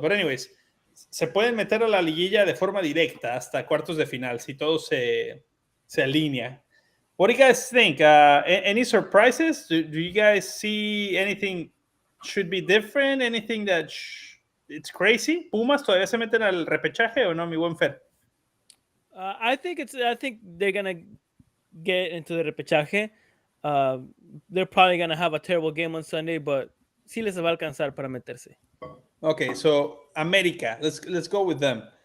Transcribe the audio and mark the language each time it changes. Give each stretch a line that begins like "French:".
English: But anyways,
Spanish: se pueden meter a la liguilla de forma directa hasta cuartos de final si todo se alinea.
English: What do you guys think? Any surprises? Do you guys see anything should be different? Anything that it's crazy?
Spanish: ¿Pumas todavía se meten al repechaje o no, mi buen Fer?
English: I think they're gonna get into the repechaje. They're probably gonna have a terrible game on Sunday, but
Spanish: sí les va a alcanzar para meterse.
English: Okay, so América, let's go with them.